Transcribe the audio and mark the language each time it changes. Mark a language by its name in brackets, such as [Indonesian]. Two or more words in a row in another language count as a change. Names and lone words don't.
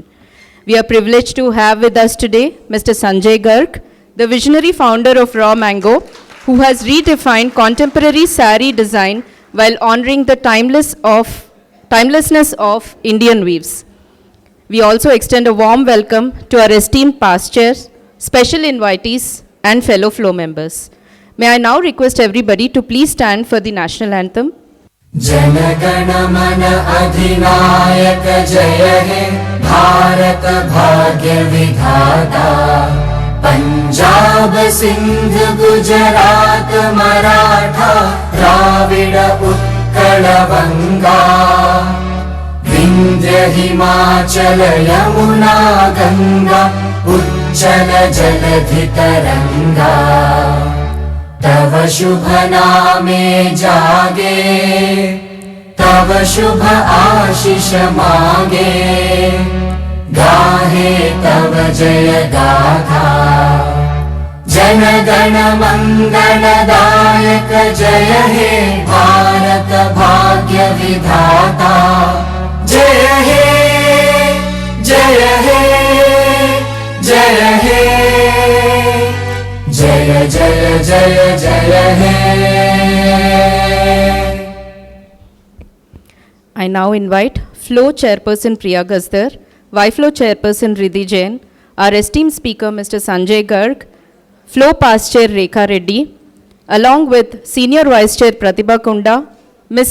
[English] We are privileged to have with us today Mr. Sanjay Garg, the visionary founder of Raw Mango, who has redefined contemporary sari design while honoring the timelessness of Indian weaves. We also extend a warm welcome to our esteemed past chairs, special invitees, and fellow flow members. May I now request everybody to please stand for the national anthem. [Bangla] জন গণ মন অধিনায়ক জয় হে ভারত ভাগ্য বিধাতা পাঞ্জাব সিন্ধু গুজরাট মারাঠা দ্রাবিড় উৎকল বঙ্গ বিন্ধ্য হিমাচল যমুনা গঙ্গা উচ্ছল জলধি তরঙ্গ তব শুভ নামে জাগে তব শুভ আশিস মাগে গাহে তব জয় গাথা জন গণ মঙ্গলদায়ক জয় হে ভারত ভাগ্য বিধাতা জয় হে জয় হে জয় হে জয় জয় জয় জয় হে. [English] I now invite Flow Chairperson Priya Gazdar, Y-Flow Chairperson Riddhi Jain, our esteemed speaker Mr. Sanjay Garg, Flow Past Chair Rekha Reddy, along with Senior Vice Chair Pratibha Kunda, Ms.